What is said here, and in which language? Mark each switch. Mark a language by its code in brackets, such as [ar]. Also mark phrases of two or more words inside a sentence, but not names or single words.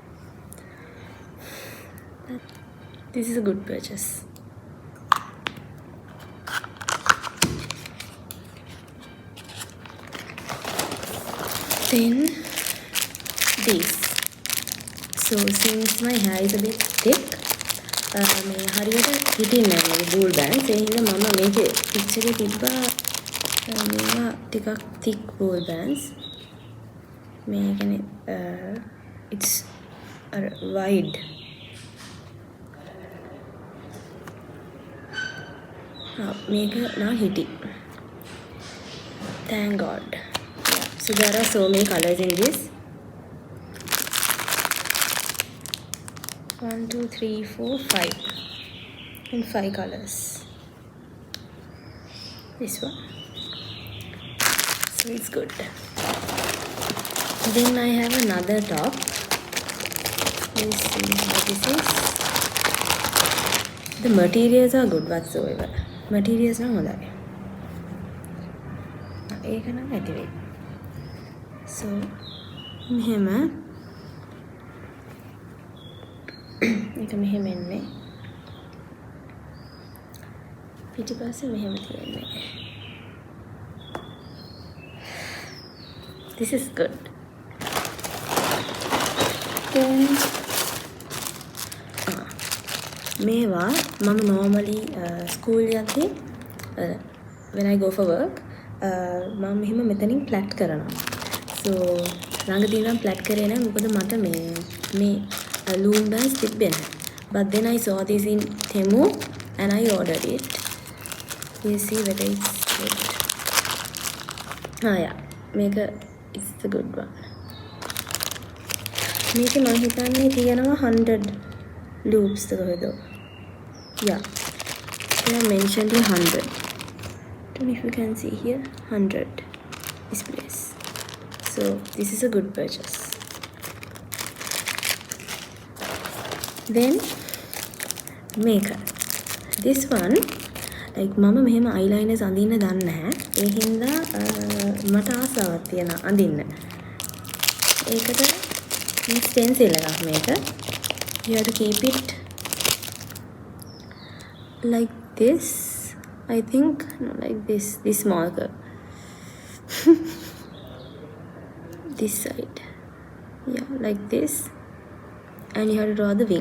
[en] This is a good purchase. Then this. So since my hair is a bit thick, [si] මේ හරියට හිටින්නේ නැහැ මේ [en] bool bands. [si] ඒ හින්දා මම මේකේ පික්චර් එකේ තිබ්බා මේවා ටිකක් [en] thick bool bands. [si] මේ කියන්නේ [en] it's wide. [si] මේක නා හිටි. [en] Thank God. Yeah. So there are so many colors in this. 1, 2, 3, 4, 5. In 5 colors. This one. So it's good. Then I have another top. Let's see what this is. The materials are good whatsoever. [si] Materials නම් හොඳයි. ඒක නම් ඇති වෙයි. So මෙහෙම ඒක මෙහෙම එන්නේ. පිටිපස්සේ මෙහෙම තියෙන්නේ. [en] This is good. [si] Then මේවා මම [en] normally school [si] යද්දී [en] when I go for work [si] මම මෙහෙම මෙතනින් plait කරනවා. So ළඟදී නම් plait කරේ නැහැ මොකද මට මේ [en] loom bands [si] තිබ්බේ නැහැ. [en] But then I saw this in Temu and I ordered it. You see whether it's good. Yeah, මේක it's the good one. [si] මේක මම හිතන්නේ තියෙනවා [en] 100 loops [si] කොහෙද? [en] Yeah, they are mentioned in 100. Don't know if you can see here 100 this place. So this is a good purchase. Then makeup. This one like [si] මම මෙහෙම eyeliners අඳින්න දන්නේ නැහැ. ඒ හින්දා මට ආසාවක් තියෙනවා අඳින්න. ඒකට මේ [en] stencil [si] මේක. [en] You have to keep it like this. I think no, like this marker. This side. Yeah, like this. And you have to draw the wing.